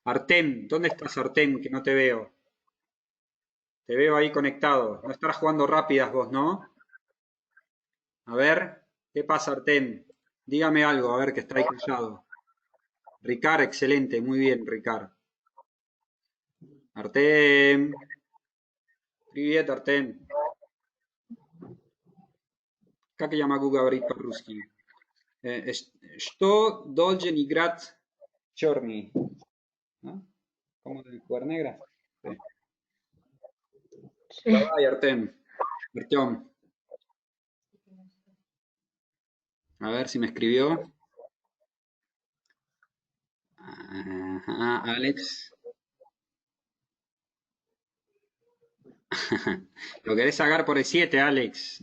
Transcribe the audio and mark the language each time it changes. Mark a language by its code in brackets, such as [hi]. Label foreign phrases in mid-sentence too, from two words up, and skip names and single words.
[es] Artem, ¿dónde estás, Artem? Que no te veo. Te veo ahí conectado. No estarás jugando rápidas vos, ¿no? A ver, ¿qué pasa, Artem? Dígame algo, a ver, que está ahí callado. Ricard, excelente, muy bien, Ricard. [ru] Artem. Привет, Artem. Как я могу говорить по-русски? Что должен играть черный? [es] ¿No? ¿Cómo de jugar negra? Sí. Sí. [ru] Давай, Artem. Artyom. [es] A ver si me escribió. Ajá, Alex. ¿Lo querés sacar por E7, Alex?